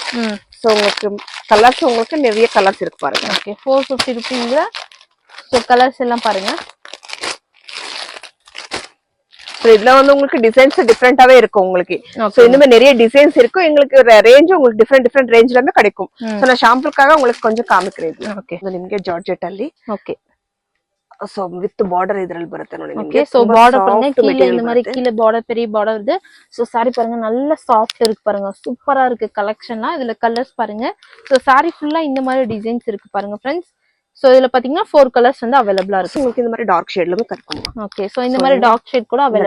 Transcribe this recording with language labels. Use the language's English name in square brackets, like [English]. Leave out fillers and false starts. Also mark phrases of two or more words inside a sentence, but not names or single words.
[Tamil] சோ உங்களுக்கு கலர்ஸ் உங்களுக்கு நிறைய கலர்ஸ் இருக்கு பாருங்க. ஓகே, 450 rupees. சோ கலர்ஸ் எல்லாம் பாருங்க. சோ இதுல வந்து உங்களுக்கு டிசைன்ஸ் டிஃபரெண்டாவே இருக்கும் உங்களுக்கு. சோ இந்த மாதிரி நிறைய டிசைன்ஸ் இருக்கு. உங்களுக்கு ரேஞ்ச் உங்களுக்கு டிஃபரெண்ட் ரேஞ்ச்லமே கிடைக்கும். சோ நான் ஷாம்பிளுக்காக உங்களுக்கு கொஞ்சம் ಕಾಮಿக்கிறேன். [Kannada] ಓಕೆ, ನಿಮಗೆ ಜಾರ್ಜೆಟ್ ಅಲ್ಲಿ. ಓಕೆ. [English] so with border [Kannada] ಇದರಲ್ಲಿ ಬರುತ್ತೆ ನೋಡಿ ನಿಮಗೆ. [Tamil] சோ பார்டர் பாருங்க, கீழ இந்த மாதிரி கீழ பார்டர் பெரிய பார்டர் வருது. சோ சாரி பாருங்க நல்ல சாஃப்ட் இருக்கு பாருங்க. சூப்பரா இருக்கு கலெக்ஷன்லாம். இதுல கலர்ஸ் பாருங்க. சோ சாரி ஃபுல்லா இந்த மாதிரி டிசைன்ஸ் இருக்கு பாருங்க ஃப்ரெண்ட்ஸ். சோ இதுல பாத்தீங்கன்னா 4 கலர்ஸ் வந்து அவைலபிளா இருக்கு. உங்களுக்கு இந்த மாதிரி டார்க் ஷேட்லமே கிடைக்கும். ஓகே. சோ இந்த மாதிரி [English] dark shade [Tamil] கூட அவைலபிளா